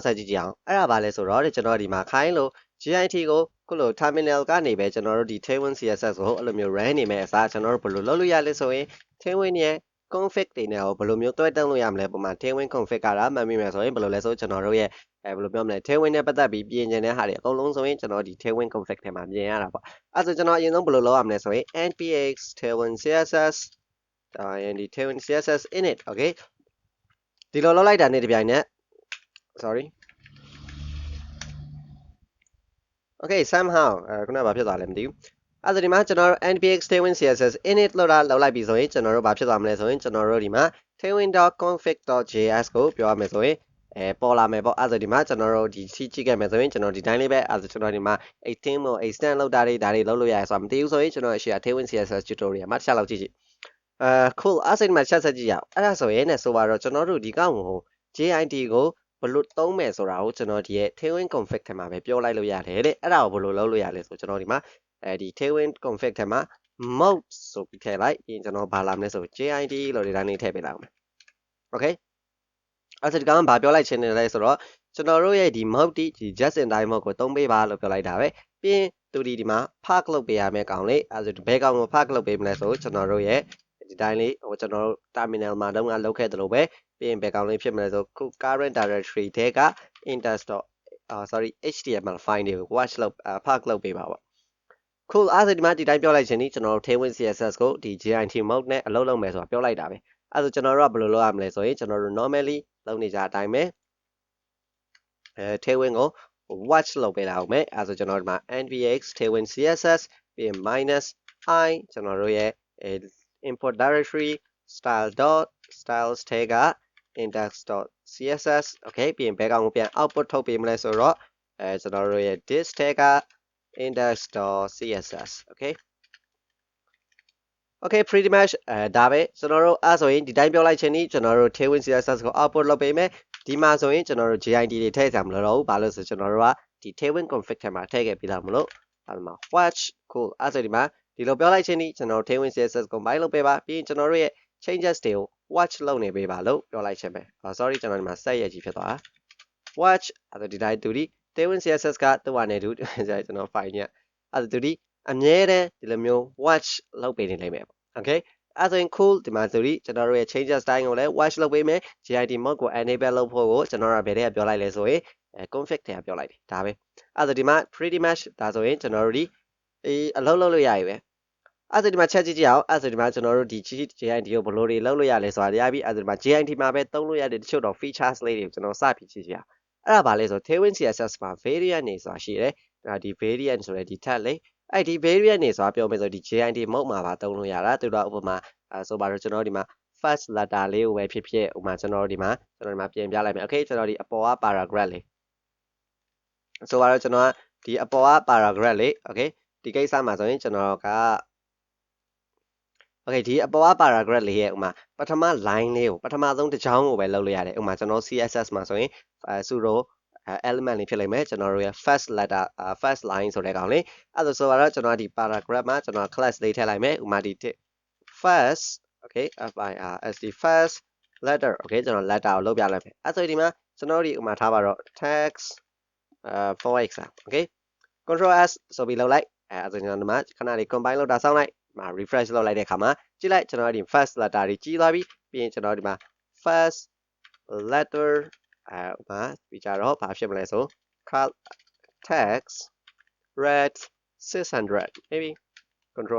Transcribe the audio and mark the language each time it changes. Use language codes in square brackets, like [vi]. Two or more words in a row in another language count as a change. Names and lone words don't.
[my] ဆက်ကြည့်ကြအောင်အဲ့ဒါဘာလဲဆိုတော့ကျွန်တော်ဒီမှာခိုင်းလို့ JIT ကိုခုလို terminal ကနေပဲကျွန်တော်တို့ဒီ Tailwind CSS ကိုအဲ့လိုမျိုး run နေမယ်အစားကျွန်တော်တို့ဘယ်လိုလုပ်လို့ရလဲဆိုရင် Tailwind ရဲ့ config တွေနဲ့ဘယ်လိုမျိုးတွဲတက်လို့ရမလဲပုံမှန် Tailwind config ကတာမှတ်မိမယ်ဆိုရင်ဘယ်လိုလဲဆိုကျွန်တော်တို့ရဲ့ဘယ်လိုပြောမလဲ Tailwind နဲ့ပတ်သက်ပြီးပြင်ကျင်တဲ့ဟာတွေအကုန်လုံးဆိုရင်ကျွန်တော်ဒီ Tailwind config ထဲမှာပြင်ရတာပေါ့အဲ့ဒါဆိုကျွန်တော်အရင်ဆုံးဘယ်လိုလုပ်ရမလဲဆိုရင် [en] npx tailwind css and the tailwind css init okay [my] ဒီလိုလုပ်လိုက်တာနဲ့ဒီပြိုင်နဲ့ sorry [en] okay somehow [my] ခုနကဘာဖြစ်သွားလဲမသိဘူးအဲ့ဒါဒီမှာကျွန်တော်တို့ [en] npx tailwind css init [my] လောက်လိုက်ပြီဆိုရင်ကျွန်တော်တို့ဘာဖြစ်သွားမလဲဆိုရင်ကျွန်တော်တို့ဒီမှာ tailwind.config.js ကိုပြောရမယ်ဆိုရင်ပေါ်လာမယ်ပေါ့အဲ့ဒါဒီမှာကျွန်တော်တို့ဒီစီးကြည့်ခဲ့မယ်ဆိုရင်ကျွန်တော်ဒီတိုင်းလေးပဲအဲ့ဒါကျွန်တော်ဒီမှာ 18 မို့ extend လောက်တာတွေဒါတွေလုပ်လို့ရတယ်ဆိုတာမသိဘူးဆိုရင်ကျွန်တော်အရှိ Tailwind CSS tutorial မှာတစ်ချက်လောက်ကြည့်ကြည့်cool အဲ့ဒါဒီမှာချက်ကြည့်ရအောင်အဲ့ဒါဆိုရင်လည်းဆိုပါတော့ကျွန်တော်တို့ဒီကောင်ကို JIT ကိုဘယ်လိုသုံးမယ်ဆိုတာကိုကျွန်တော်ဒီရဲ့ Tailwind config ထဲမှာပဲပြောလိုက်လို့ရတယ်တဲ့အဲ့ဒါကိုဘယ်လိုလုပ်လို့ရလဲဆိုကျွန်တော်ဒီမှာဒီ Tailwind config ထဲမှာ mode ဆိုပြီးထည့်လိုက်ပြီးကျွန်တော်ဘာလာမလဲဆို JIT လို့ဒီတိုင်းလေးထည့်ပေးလိုက်အောင် okay အဲ့ဒါဒီကောင်ဘာပြောလိုက်ခြင်းလဲဆိုတော့ကျွန်တော်တို့ရဲ့ဒီ mode ဒီ [en] just in time mode [my] ကိုသုံးပေးပါလို့ပြောလိုက်တာပဲပြီးရင်သူဒီမှာ park လုပ်ပေးရမယ့်ကောင်လေးအဲ့ဒါဘယ်ကောင်ကို park လုပ်ပေးမလဲဆိုကျွန်တော်တို့ရဲ့ဒီတိုင်းလေးကျွန်တော်တို့ terminal မှာတော့လုပ်ခဲ့သလိုပဲပြီးရင်ဘယ်ကောင်လေးဖြစ်မလဲဆိုခု [en] current directory [my] ထဲက [en] html file [my] တွေကို watch လုပ်park လုပ်ပေးပါပေါ့ cool အဲ့ဒါဒီမှာဒီတိုင်းပြောလိုက်ခြင်းဒီကျွန်တော်တို့ Tailwind CSS ကိုဒီ [en] JIT mode [my] နဲ့အလုပ်လုပ်မယ်ဆိုတာပြောလိုက်တာပဲအဲ့ဒါကျွန်တော်တို့ကဘယ်လိုလုပ်ရမလဲဆိုရင်ကျွန်တော်တို့ normally လုပ်နေကြအတိုင်းပဲTailwind ကို watch လုပ်ပေးလိုက်အောင်မယ်အဲ့ဒါကျွန်တော်တို့ဒီမှာ [en] npx tailwind css [my] ပြီးရင် -i ကျွန်တော်တို့ရဲ့ [en] import directory styles [my] ထဲက index.css okay ပြီးရင်ဘယ်ကောင်ကိုပြန် output ထုတ်ပေးမလဲဆိုတော့ကျွန်တော်တို့ရဲ့ this ထဲက index.css [en] okay pretty much [my] ဒါပဲကျွန်တော်တို့အဲ့ဆိုရင်ဒီတိုင်းပြောလိုက်ခြင်းဒီကျွန်တော်တို့ Tailwind CSS ကို output လုပ်ပေးမယ်ဒီမှာဆိုရင်ကျွန်တော်တို့ JIT တွေထည့်ကြမလို့တော့ဘူးဘာလို့ဆိုကျွန်တော်တို့ကဒီ Tailwind config ထဲမှာထည့်ခဲ့ပြီးသားမလို့အဲ့မှာ watch cool အဲ့ဆိုဒီမှာဒီလိုပြောလိုက်ခြင်းဒီကျွန်တော်တို့ Tailwind CSS compile လုပ်ပေးပါပြီးရင်ကျွန်တော်တို့ရဲ့ changes တွေကို watch လုပ်နေပေးပါလို့ပြောလိုက်ခြင်းပဲ sorry ကျွန်တော်ဒီမှာ set ရကြီးဖြစ်သွားတာ watch အဲ့ဆိုဒီတိုင်းသူဒီ Tailwind CSS ကသူ့ဟာနဲ့သူကျွန်တော် file ညအဲ့ဆိုသူဒီအမြဲတမ်းဒီလိုမျိုး watch လုပ်ပေးနေလိမ့်မယ်okay အဲ့ဆိုရင် cool ဒီမှာ ဆိုပြီးကျွန်တော်တို့ရဲ့ changes တိုင်းကိုလည်း watch လုပ်ပေးမယ် [en] JIT mode [my] ကို enable လုပ်ဖို့ကိုကျွန်တော်တို့ဘယ်ထဲကပြောလိုက်လဲဆိုရင် config ထဲကပြောလိုက်တယ်ဒါပဲအဲ့ဆိုဒီမှာ [en] pretty much [my] ဒါဆိုရင်ကျွန်တော်တို့ ဒီအလုပ်လုပ်လို့ရပြီပဲအဲ့ဆိုဒီမှာချက်ကြည့်ကြည့်အောင်အဲ့ဆိုဒီမှာကျွန်တော်တို့ဒီ JIT ကိုဘယ်လိုတွေလုပ်လို့ရလဲဆိုတာရပြီအဲ့ဆိုဒီမှာ JIT မှာပဲသုံးလို့ရတဲ့တချို့တော့ features လေးတွေကိုကျွန်တော်စပြီးကြည့်ကြည့်အောင်အဲ့ဒါဘာလဲဆို Tailwind CSS မှာ variant တွေဆိုတာရှိတယ်ဒါဒီ variant ဆိုတဲ့ဒီ tag လေးအဲ့ဒီ variant တွေဆိုတာပြောမယ်ဆိုဒီ [en] JIT mode [my] မှာပါသုံးလို့ရတာသူတို့ဥပမာဆိုပါတော့ကျွန်တော်ဒီမှာ [en] first letter [my] လေးကိုပဲဖြစ်ဖြစ်ဥပမာကျွန်တော်ဒီမှာပြင်ပြလိုက်မယ် okay ကျွန်တော်ဒီအပေါ်က paragraph လေးဆိုပါတော့ကျွန်တော်ကဒီအပေါ်က paragraph လေး okay ဒီကိစ္စမှာဆိုရင်ကျွန်တော်က okay ဒီအပေါ်က paragraph လေးရဲ့ဥပမာပထမ line လေးကိုပထမဆုံးတစ်ချောင်းကိုပဲလုပ်လို့ရတယ်ဥပမာကျွန်တော် CSS မှာဆိုရင် [en] pseudo element [my] လေးဖြစ်လိမ့်မယ်ကျွန်တော်တို့ရဲ့ [en] first letter first line [my] ဆိုတဲ့ကောင်လေးအဲ့ဒါဆိုတော့ကျွန်တော်ဒီ paragraph မှာကျွန်တော် class လေးထည့်လိုက်မယ်ဥပမာဒီ [en] first okay first first letter okay [my] ကျွန်တော် letter ကိုလုပ်ပြလိုက်မယ်အဲ့ဆိုဒီမှာကျွန်တော်ဒီဥပမာ ထားပါတော့ [en] text for example okay control s [my] ဆိုပြီးလုပ်လိုက်အဲ့ဆိုကျွန်တော်ဒီမှာခဏလေး combine လုပ်တာစောင့်လိုက်refresh လုပ်လိုက်တဲ့အခါမှာကြည့်လိုက်ကျွန်တော်ဒီ [en] first letter [my] တွေကြီးသွားပြီပြီးရင်ကျွန်တော်ဒီမှာ [en] first letter [my] ဥပမာပြီးကြတော့ဘာဖြစ်မလဲဆို [en] text red 600 maybe control